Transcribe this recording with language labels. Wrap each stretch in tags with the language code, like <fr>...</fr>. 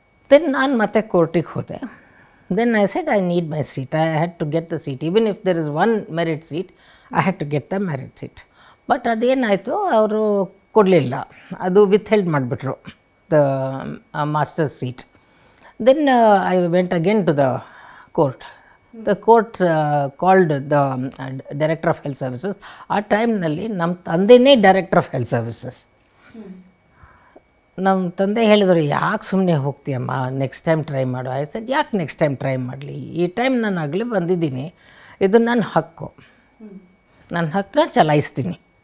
<kn>Then ನಾನು ಮತ್ತೆ ಕೋರ್ಟಿಗೆ ಹೋದೆ.</kn> <en>Then I said I need my seat, I had to get the seat. Even if there is one merit seat, I had to get the merit seat.</en> <kn>But ಅದೇನಾಯಿತು, ಅವರು ಕೊಡಲಿಲ್ಲ, ಅದು ವಿತ್ಹೆಲ್ಡ್ ಮಾಡಿಬಿಟ್ರು</kn> <en>The master's seat. Then I went again to the court. The court called the Director of Health Services.</en> <kn>ಆ ಟೈಮ್ನಲ್ಲಿ ನಮ್ಮ ತಂದೆಯೇ director of health services. ನಮ್ಮ ತಂದೆ ಹೇಳಿದರು, ಯಾಕೆ ಸುಮ್ಮನೆ ಹೋಗ್ತೀಯಮ್ಮ, ನೆಕ್ಸ್ಟ್ ಟೈಮ್ ಟ್ರೈ ಮಾಡು.</kn> <en>I said,</en> <kn>ಯಾಕೆ ನೆಕ್ಸ್ಟ್ ಟೈಮ್ ಟ್ರೈ ಮಾಡಲಿ, ಈ ಟೈಮ್ ನಾನು ಆಗಲೇ ಬಂದಿದ್ದೀನಿ, ಇದು ನನ್ನ ಹಕ್ಕು, ನನ್ನ ಹಕ್ಕನ್ನ ಚಲಾಯಿಸ್ತೀನಿ.</kn>